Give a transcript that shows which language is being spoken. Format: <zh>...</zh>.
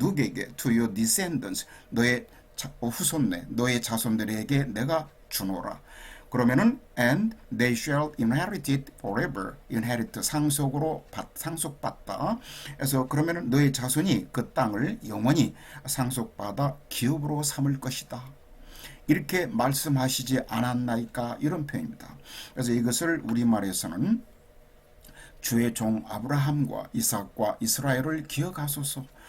<ko>누구에게?</ko> <en>To your descendants,</en> <ko>너의 후손네, 너의 자손들에게 내가 주노라. 그러면은</ko> <en>and they shall inherit it forever.</en> <ko>inherit 상속으로 상속받다. 그래서 그러면은 너의 자손이 그 땅을 영원히 상속받아 기업으로 삼을 것이다. 이렇게 말씀하시지 않았나이까 이런 표현입니다. 그래서 이것을 우리말에서는 주의 종 아브라함과 이삭과 이스라엘을 기억하소서.</ko>